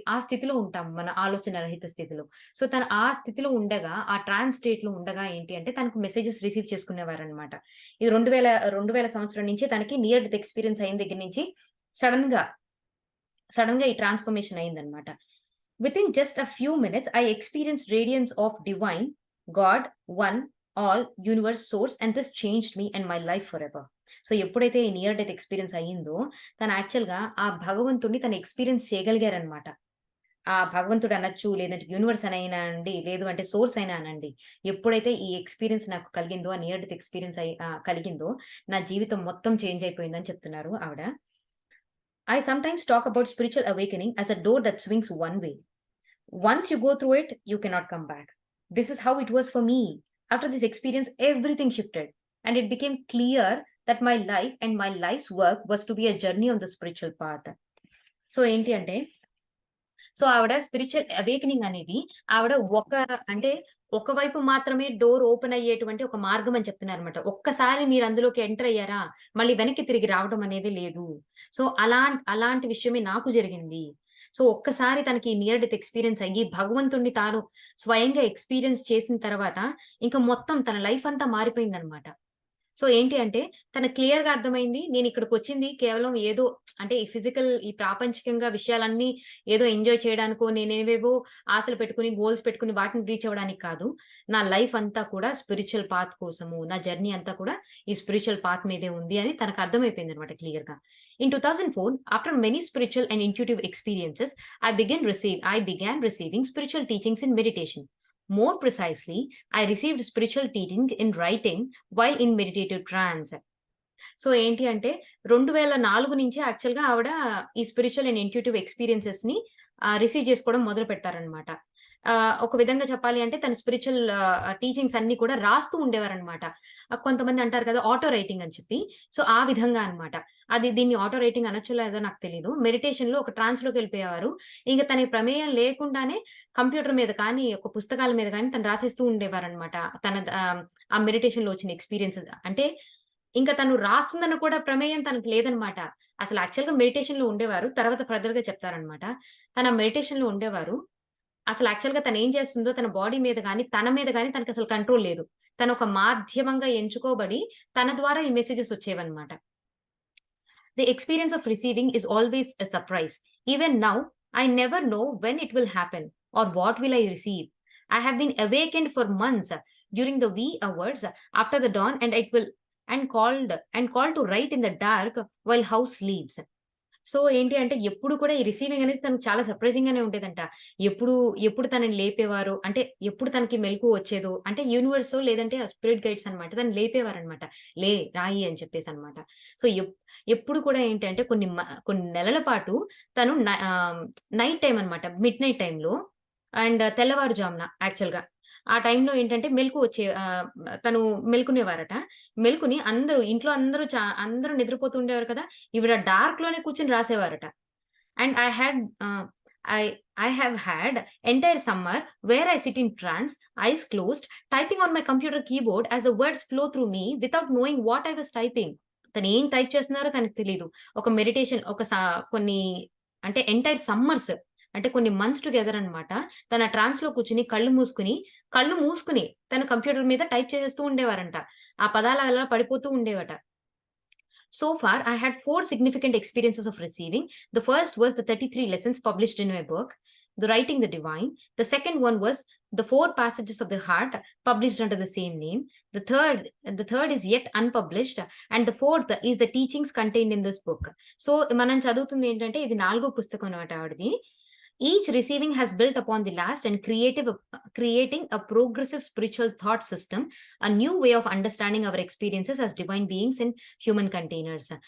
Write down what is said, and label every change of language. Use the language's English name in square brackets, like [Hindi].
[Telugu] ఆ స్థితిలో ఉంటాం మన ఆలోచన రహిత స్థితిలో. సో, తను ఆ స్థితిలో ఉండగా, ఆ ట్రాన్స్ స్టేట్‌లో ఉండగా ఏంటి అంటే తనకు మెసేజెస్ రిసీవ్ చేసుకునేవారన్నమాట. ఇది 2000 సంవత్సరం నుంచే తనకి నియర్ డెత్ ఎక్స్‌పీరియన్స్ అయిన దగ్గర నుంచి సడెన్‌గా, సడెన్‌గా ఈ ట్రాన్స్‌ఫర్మేషన్ అయిందన్నమాట. [English] Within just a few minutes, I experienced radiance of divine, God, one, all, universe, source, and this changed me and my life forever. [Telugu] So ఎప్పుడైతే ఈ నియర్ డెత్ ఎక్స్‌పీరియన్స్ అయిందో, తను యాక్చువల్‌గా ఆ భగవంతుడిని తను ఎక్స్‌పీరియన్స్ చేయగలిగారనమాట. ఆ భగవంతుడు అనొచ్చు, లేదంటే యూనివర్స్ అనైనా అనండి, లేదు అంటే సోర్స్ అయినా అనండి. ఎప్పుడైతే ఈ ఎక్స్‌పీరియన్స్ నాకు కలిగిందో, ఆ నియర్ డెత్ ఎక్స్‌పీరియన్స్ కలిగిందో, నా జీవితం మొత్తం చేంజ్ అయిపోయిందని చెప్తున్నారు ఆవిడ. [English] I sometimes talk about spiritual awakening as a door that swings one way. Once you go through it, you cannot come back. This is how it was for me. After this experience, everything shifted, and it became clear that my life and my life's work was to be a journey on the spiritual path. [Telugu] So ఏంటి అంటే ఆవిడ spiritual awakening అనేది ఆవిడ అంటే ఒకవైపు మాత్రమే door open అయ్యేటువంటి ఒక మార్గం అని చెప్తున్నారన్నమాట. ఒక్కసారి మీరు అందులోకి ఎంటర్ అయ్యారా, మళ్ళీ వెనక్కి తిరిగి రావడం అనేది లేదు. సో అలాంటి విషయమే నాకు జరిగింది. సో ఒక్కసారి తనకి నియర్ డెత్ ఎక్స్‌పీరియన్స్ అయ్యి భగవంతుడిని తాను స్వయంగా ఎక్స్‌పీరియన్స్ చేసిన తర్వాత ఇంక మొత్తం తన లైఫ్ అంతా మారిపోయిందన్నమాట. సో ఏంటి అంటే తనకు క్లియర్‌గా అర్థమైంది. నేనిక్కడికొచ్చింది కేవలం ఏదో అంటే ఈ ప్రాపంచికంగా విషయాలన్నీ ఏదో ఎంజాయ్ చేయడానికో, నేనేవేవో ఆశలు పెట్టుకొని, గోల్స్ పెట్టుకొని వాటిని రీచ్ అవ్వడానికి కాదు. నా లైఫ్ అంతా కూడా స్పిరిచువల్ పాత్ కోసము. నా జర్నీ అంతా కూడా ఈ స్పిరిచువల్ పాత్ మీదే ఉంది అని తనకు అర్థమైపోయిందన్నమాట క్లియర్‌గా. [English] In 2004, after many spiritual and intuitive experiences, I began receiving spiritual teachings in meditation. More precisely, I received spiritual teaching in writing while in meditative trance. [Telugu] So ఏంటి అంటే 2004 నుంచి యాక్చువల్‌గా ఆవిడ ఈ స్పిరిచువల్ అండ్ ఇంట్యూటివ్ ఎక్స్‌పీరియన్సెస్‌ని రిసీవ్ చేసుకోవడం మొదలుపెట్టారనమాట. ఒక విధంగా చెప్పాలి అంటే తన స్పిరిచువల్ టీచింగ్స్ అన్నీ కూడా రాస్తూ ఉండేవారనమాట. కొంతమంది అంటారు కదా! ఆటో రైటింగ్ అని చెప్పి. సో ఆ విధంగా అన్నమాట. దీన్ని ఆటో రైటింగ్ అనొచ్చో లేదో నాకు తెలీదు. మెడిటేషన్‌లో ఒక ట్రాన్స్‌లోకెళ్ళిపోయేవారు. ఇంక తన ప్రమేయం లేకుండానే కంప్యూటర్ మీద కానీ, ఒక పుస్తకాల మీద గాని తను రాసేస్తూ ఉండేవారనమాట. ఆ మెడిటేషన్‌లో వచ్చిన ఎక్స్‌పీరియన్సెస్. అంటే ఇంక తను రాస్తుందన్న కూడా ప్రమేయం తనకు లేదనమాట. అసలు యాక్చువల్‌గా మెడిటేషన్‌లో ఉండేవారు. తర్వాత ఫర్దర్‌గా చెప్తారనమాట. తన మెడిటేషన్‌లో ఉండేవారు. అసలు యాక్చువల్‌గా తనేం చేస్తుందో తన బాడీ మీద గాని, తన మీద గాని తనకసలు కంట్రోల్ లేదు. తనొక మాధ్యమంగా ఎంచుకోబడి తన ద్వారా ఈ messages వచ్చేవన్నమాట. [English] The experience of receiving is always a surprise. Even now, I never know when it will happen or what will I receive. I have been awakened for months during the wee hours after the dawn and called to write in the dark while house sleeps. [Telugu] So ఏంటి అంటే ఎప్పుడు కూడా ఈ receiving అనేది తనకు చాలా surprising గానే ఉండేదంట. ఎప్పుడు, ఎప్పుడు తనని లేపేవారో అంటే ఎప్పుడు తనకి మెలుకువ వచ్చేదో అంటే యూనివర్సో లేదంటే ఆ స్పిరిట్ గైడ్స్ అన్నమాట. తనని లేపేవారన్నమాట. రాయి అని చెప్పేసన్నమాట. సో ఎప్పుడు కూడా ఏంటంటే కొన్ని నెలల పాటు తను నైట్ టైమ్ అన్నమాట. మిడ్‌నైట్ టైమ్‌లో అండ్ తెల్లవారుజామున యాక్చువల్‌గా ఆ టైంలో ఏంటంటే మెలుకువ తను మెలుకునేవారట. మెలుకుని ఇంట్లో అందరూ నిద్రపోతూ ఉండేవారు కదా! ఈవిడ డార్క్‌లోనే కూర్చొని రాసేవారట. [English] And uh, I I have had entire summer where I sit in trance, eyes closed, typing on my computer keyboard as the words flow through me without knowing what I was typing. [Telugu] తనేం type చేస్తున్నారో తనకు తెలీదు. ఒక meditation కొన్ని అంటే entire summers అంటే కొన్ని months together అన్నమాట. తన ట్రాన్స్‌లో కూర్చొని కళ్ళు మూసుకొని తను కంప్యూటర్ మీద టైప్ చేసేస్తూ ఉండేవారంట. ఆ పదాలు అలా పడిపోతూ ఉండేవట. [English] So far, I had 4 significant experiences of receiving. The first was the 33 lessons published in my book, The Writing the Divine. The second one was the 4 passages of the heart published under the same name. The third is yet unpublished, and the fourth is the teachings contained in this book. [Telugu] So మనం చదువుతుంది ఏంటంటే ఇది 4వ పుస్తకం అన్నమాట ఆవిడది. [English] Each receiving has built upon the last and creating a progressive spiritual thought system, a new way of understanding our experiences as divine beings in human containers.